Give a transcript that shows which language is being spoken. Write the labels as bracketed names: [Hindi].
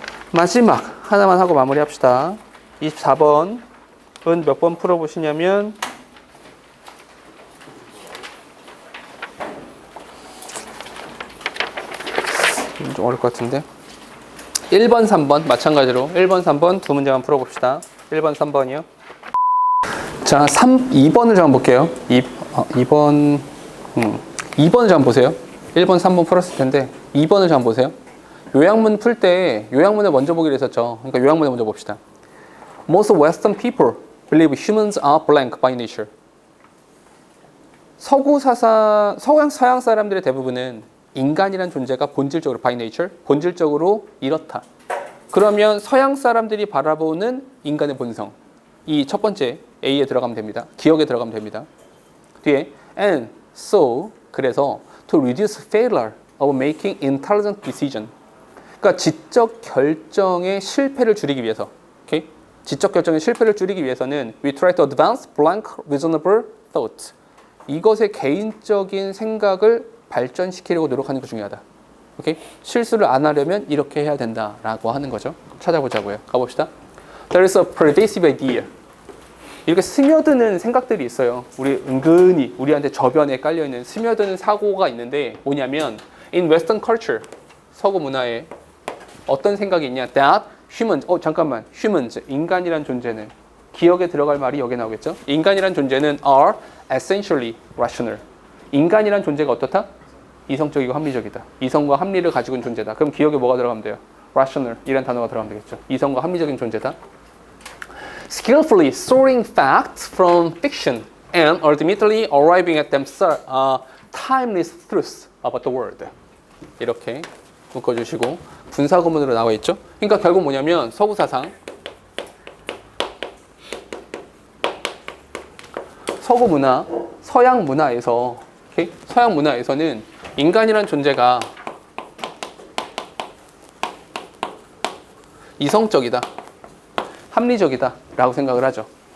[Korean] 마지막 하나만 하고 마무리합시다. 24번은 몇 번 풀어보시냐면 좀 어려울 것 같은데 1번, 3번 마찬가지로 1번, 3번 두 문제만 풀어봅시다. 1번, 3번이요. 자, 2번을 좀 볼게요. 2번을 좀 보세요. 1번, 3번 풀었을 텐데 2번을 좀 보세요. 요약문 풀 때 요약문을 먼저 보기로 했었죠. 그러니까 요약문을 먼저 봅시다. [English] Most Western people believe humans are blank by nature. [Korean] 서양 사람들의 대부분은 인간이란 존재가 본질적으로 [English] by nature, [Korean] 본질적으로 이렇다. 그러면 서양 사람들이 바라보는 인간의 본성, 이 첫 번째 A에 들어가면 됩니다. 기억에 들어가면 됩니다. 뒤에 [English] and so [Korean] 그래서 [English] to reduce failure of making intelligent decision. [Korean] 그러니까 지적 결정의 실패를 줄이기 위해서, 오케이? 지적 결정의 실패를 줄이기 위해서는 [English] we try to advance blank reasonable thought. [Korean] 이것의 개인적인 생각을 발전시키려고 노력하는 게 중요하다. 오케이? 실수를 안 하려면 이렇게 해야 된다라고 하는 거죠. 찾아보자고요. 가봅시다. [English] There is a pervasive idea. [Korean] 이렇게 스며드는 생각들이 있어요. 우리 은근히 우리한테 저변에 깔려있는 스며드는 사고가 있는데 뭐냐면 [English] in Western culture, [Korean] 서구 문화에 어떤 생각이 있냐? [English] That humans, [Korean] 잠깐만, humans, 인간이란 존재는 기억에 들어갈 말이 여기 나오겠죠? 인간이란 존재는 [English] are essentially rational. [Korean] 인간이란 존재가 어떻다? 이성적이고 합리적이다. 이성과 합리를 가지고 있는 존재다. 그럼 기억에 뭐가 들어가면 돼요? rational 이란 단어가 들어가면 되겠죠. 이성과 합리적인 존재다. [English] skillfully sorting facts from fiction and ultimately arriving at themselves timeless truths about the world. [Korean] 이렇게 묶어주시고 분사구문으로 나와 있죠. 그러니까 결국 뭐냐면 서구 사상, 서구 문화, 서양 문화에서, 오케이? 서양 문화에서는 인간이란 존재가 이성적이다, 합리적이다 라고 생각을 하죠.